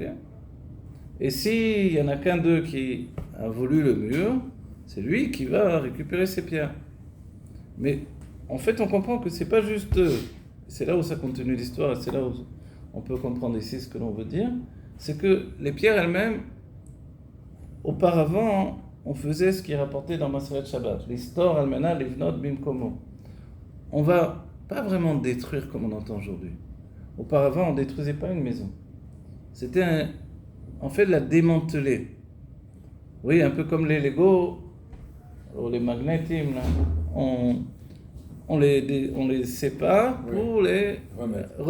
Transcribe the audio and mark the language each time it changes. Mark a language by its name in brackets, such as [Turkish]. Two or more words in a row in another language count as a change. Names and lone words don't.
[French] Et s'il n'y en a qu'un d'eux qui a voulu le mur, c'est lui qui va récupérer ses pierres. Mais en fait, on comprend que c'est pas juste eux. C'est là où ça continue l'histoire, et c'est là où on peut comprendre ici ce que l'on veut dire. C'est que les pierres elles-mêmes, auparavant, on faisait ce qui est rapporté dans Maseret Shabbat, l'histoire [Hebrew] על מנת לבנות במקומו. [French] On va pas vraiment détruire comme on entend aujourd'hui. Auparavant, on détruisait pas une maison. C'était en fait la démanteler. Oui, un peu comme les Lego, ou les magnétimes, là. On les sépare pour les remettre ensemble.